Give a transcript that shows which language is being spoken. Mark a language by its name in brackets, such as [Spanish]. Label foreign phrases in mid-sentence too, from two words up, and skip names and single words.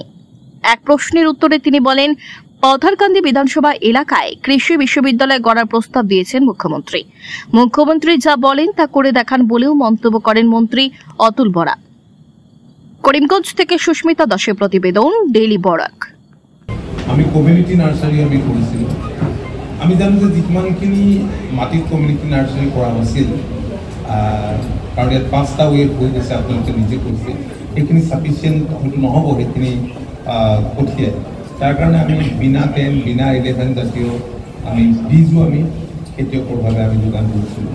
[Bangla] এক প্রশ্নের উত্তরে তিনি বলেন, পথারকান্দি বিধানসভা এলাকায় কৃষি বিশ্ববিদ্যালয় গড়ার প্রস্তাব দিয়েছেন মুখ্যমন্ত্রী। মুখ্যমন্ত্রী যা বলেন তা করে দেখান বলেও মন্তব্য করেন মন্ত্রী অতুল বরা। করিমগঞ্জ থেকে সুস্মিতা দাসের প্রতিবেদন, ডেইলি বরাক। [Assamese] আমি [English] community nursery [Assamese] আমি করেছিল। আমি জানো যে যিমানখিনি মাটিত [English] community nursery [Assamese] কৰা হৈছিল, কাৰণ ইয়াত 5টা ৱেভ হৈ গৈছে, আপোনালোকে নিজে কৈছে, সেইখিনি ছাফিচিয়েণ্ট হয়তো নহ'ব, সেইখিনি কঠিয়াই। তাৰ কাৰণে আমি বিনা 10, বিনা 11 জাতীয় আমি বীজো আমি খেতিয়কৰভাৱে আমি যোগান কৰিছিলোঁ।